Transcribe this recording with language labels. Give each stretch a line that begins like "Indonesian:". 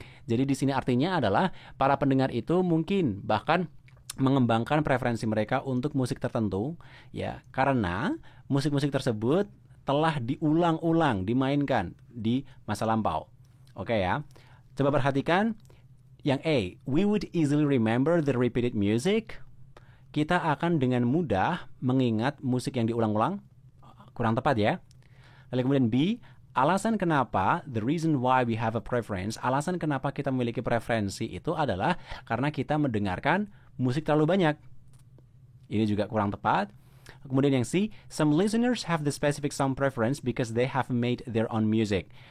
Indonesian: Jadi di sini artinya adalah para pendengar itu mungkin bahkan mengembangkan preferensi mereka untuk musik tertentu ya, karena musik-musik tersebut telah diulang-ulang dimainkan di masa lampau. Ya. Coba perhatikan yang A.
English: We would easily remember the repeated music.
Indonesian: Kita akan dengan mudah mengingat musik yang diulang-ulang. Kurang tepat ya. Lalu kemudian B. Alasan kenapa,
English: the reason why we have a preference,
Indonesian: alasan kenapa kita memiliki preferensi itu adalah karena kita mendengarkan musik terlalu banyak. Ini juga kurang tepat. Kemudian yang C,
English: some listeners have the specific song preference because they have made their own music.